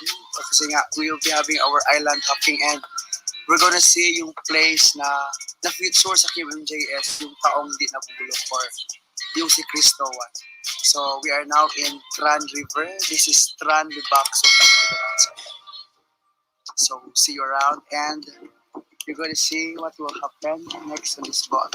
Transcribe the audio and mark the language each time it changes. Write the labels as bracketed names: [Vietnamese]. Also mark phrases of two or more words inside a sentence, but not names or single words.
[Filipino] Kasi nga, [English] we will be having our island hopping, and we're gonna see [Filipino] yung place na na-feature sa KMJS, yung taong di nabubulok, [English] or [Filipino] yung si Cristo [English] one. So we are now in Tran River. This is Tran Libak, so see you around, and you're gonna see what will happen next on this boat.